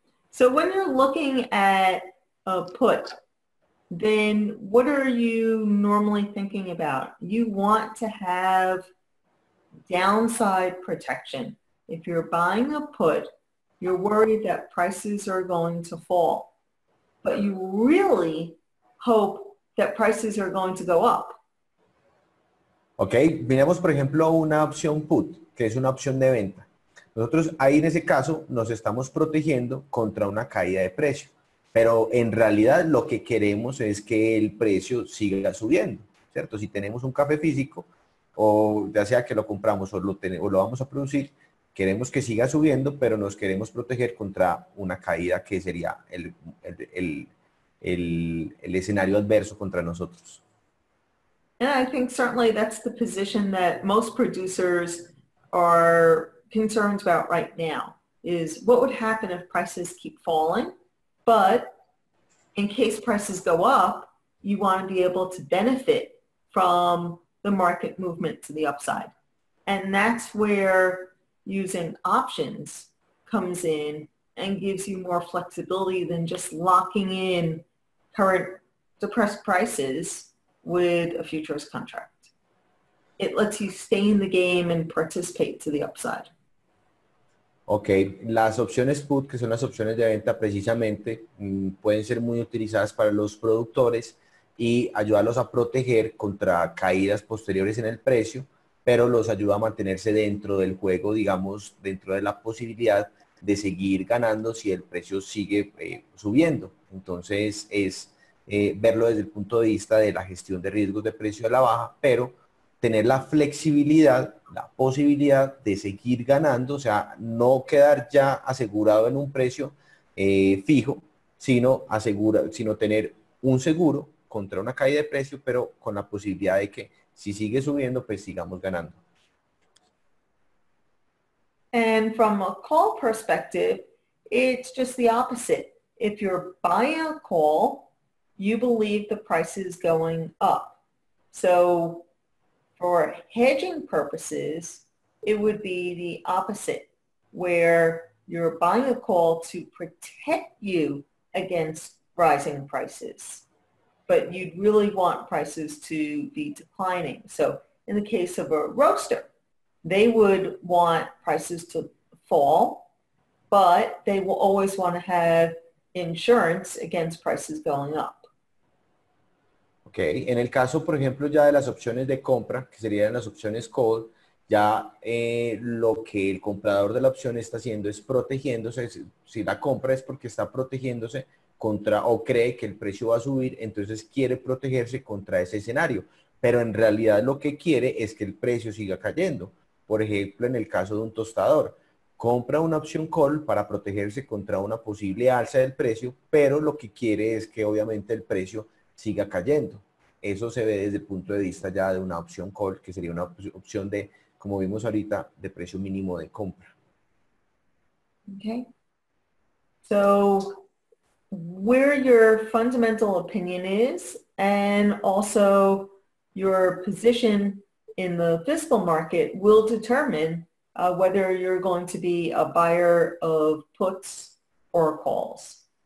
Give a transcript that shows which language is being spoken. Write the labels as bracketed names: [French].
[English] So when you're looking at a put, then what are you normally thinking about? You want to have downside protection. If you're buying a put, you're worried that prices are going to fall, but you really hope that prices are going to go up. [Spanish] Ok, miremos por ejemplo una opción put, que es una opción de venta. Nosotros ahí en ese caso nos estamos protegiendo contra una caída de precio, pero en realidad lo que queremos es que el precio siga subiendo, ¿cierto? Si tenemos un café físico, o ya sea que lo compramos o lo vamos a producir, queremos que siga subiendo, pero nos queremos proteger contra una caída que sería el escenario adverso contra nosotros. [English] And I think certainly that's the position that most producers are concerned about right now, is what would happen if prices keep falling, but in case prices go up, you want to be able to benefit from the market movement to the upside. And that's where using options comes in and gives you more flexibility than just locking in current depressed prices with a futures contract. It lets you stay in the game and participate to the upside. [Spanish] Ok, las opciones put, que son las opciones de venta precisamente, pueden ser muy utilizadas para los productores y ayudarlos a proteger contra caídas posteriores en el precio, pero los ayuda a mantenerse dentro del juego, digamos, dentro de la posibilidad de seguir ganando si el precio sigue subiendo. Entonces es verlo desde el punto de vista de la gestión de riesgos de precio a la baja, pero tener la flexibilidad, la posibilidad de seguir ganando, o sea, no quedar ya asegurado en un precio fijo, sino tener un seguro contra una caída de precio, pero con la posibilidad de que si sigue subiendo, pues sigamos ganando. [English] And from a call perspective, it's just the opposite. If you're buying a call, you believe the price is going up. So for hedging purposes, it would be the opposite, where you're buying a call to protect you against rising prices, but you'd really want prices to be declining. So in the case of a roaster, they would want prices to fall, but they will always want to have insurance against prices going up. [Spanish] Ok, en el caso, por ejemplo, ya de las opciones de compra, que serían las opciones call, ya lo que el comprador de la opción está haciendo es protegiéndose. Si la compra es porque está protegiéndose contra o cree que el precio va a subir, entonces quiere protegerse contra ese escenario. Pero en realidad lo que quiere es que el precio siga cayendo. Por ejemplo, en el caso de un tostador, compra una opción call para protegerse contra una posible alza del precio, pero lo que quiere es que obviamente el precio siga cayendo. Eso se ve desde el punto de vista ya de una opción call, que sería una opción de, como vimos ahorita, de precio mínimo de compra. [English] Okay. So where your fundamental opinion is and also your position in the physical market will determine whether you're going to be a buyer of puts or calls.